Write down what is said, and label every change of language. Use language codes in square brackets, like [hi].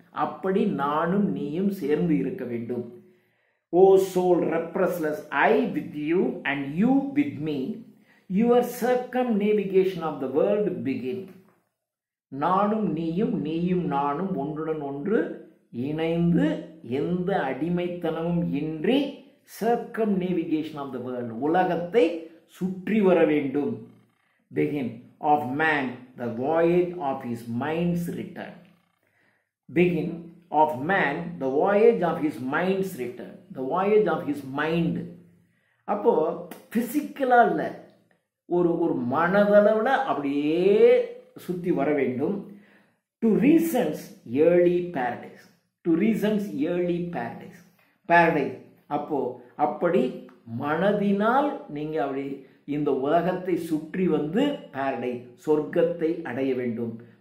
[ta] அப்படி நானும் நீயும் சேர்ந்து இருக்க வேண்டும். [en] Oh soul ரெப்ரஸ்லெஸ், I with you and you with me, your circumnavigation of the world begin. [ta] நானும் நீயும், நீயும் நானும் ஒன்றுடன் ஒன்று இணைந்து எந்த அடிமைத்தனமும் இன்றி [en] circumnavigation of the world, [ta] உலகத்தை சுற்றி வர வேண்டும். [en] Begin of man the voyage of his mind's return. Begin of man the voyage of his mind's return. The voyage of his mind. [ta] அப்போ பிசிக்கலா இல்ல, ஒரு மனதளவில் அப்படியே சுற்றி வர வேண்டும். [en] To reasons early paradise, to reasons early paradise, paradise. [ta] அப்படி மனதினால் நீங்கள் அப்படி இந்த உலகத்தை சுற்றி வந்து பேரடைஸ், சொர்க்கத்தை அடைய வேண்டும்.